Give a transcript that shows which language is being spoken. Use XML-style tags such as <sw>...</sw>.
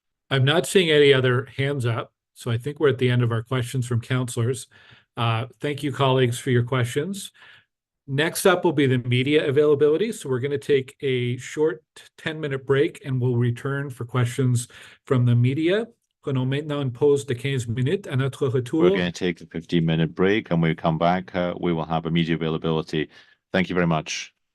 <en>I'm not seeing any other hands up, so I think we're at the end of our questions from councillors. Thank you, colleagues, for your questions. Next up will be the media availability. So we're going to take a short 10-minute break and we'll return for questions from the media.</en> <fr>Prenons maintenant une pause de 15 minutes. À notre retour,</fr> <en>We're going to take a 15-minute break, and when we come back, we will have a media availability. Thank you very much.</en>